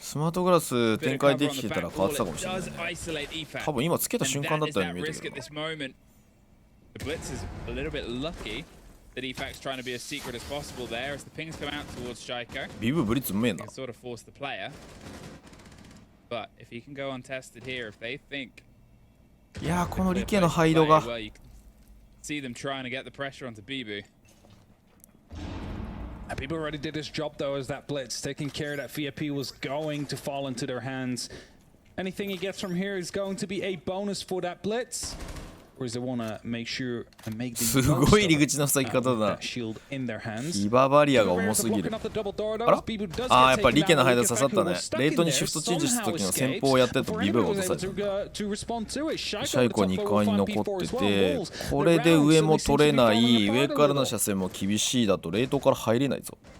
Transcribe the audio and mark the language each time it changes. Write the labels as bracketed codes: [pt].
[ja] スマートグラス展開できてたら変わってたかもしれないね。多分今つけた瞬間だったように見えたけどな。 [en] The Blitz is a little bit lucky that EFAC's trying to be as secret as possible there as the pings come out towards Shaiko. [ja] ビブブリッツうめえな。 [en] Can sort of force the player. But if he can go untested here, if they think [ja] いやーこのリケのハイドが [en] well, you can see them trying to get the pressure onto Bibu. People already did his job though as that blitz, taking care that VIP was going to fall into their hands. Anything he gets from here is going to be a bonus for that blitz. Or does they want to make sure and make the [ja] すごい入り口の塞ぎ方だ。 [en] shield in their hands. [ja] キババリアが重すぎる。あら？あーやっぱリケのハイド刺さったね。レートにシフトチェンジした時の先方をやってるとビブが落とされた。シャイコ2階に残ってて、これで上も取れない、上からの車線も厳しいだとレートから入れないぞ。